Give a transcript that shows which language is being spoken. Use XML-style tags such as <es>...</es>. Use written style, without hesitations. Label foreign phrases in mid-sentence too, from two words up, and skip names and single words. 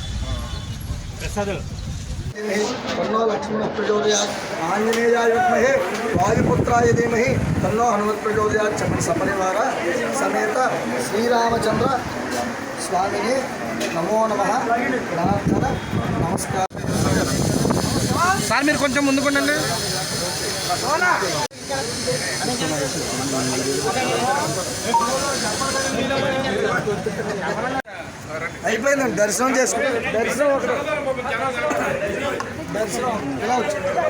<sa>तन्नो लक्ष्मण प्रचोदयात् आंजनेयाय विद्महे वायुपुत्राय धीमहि तन्नो हनुमत् प्रचोदयात् सपरिवार समेत श्रीरामचंद्र स्वामिने नमो नमः प्रार्थना नमस्कार.</sa> <te>సార్ మీరు కొంచెం ముందుకోండి. అయిపోయిందండి దర్శనం చేసుకుని దర్శనం ఇలా వచ్చింది.</te>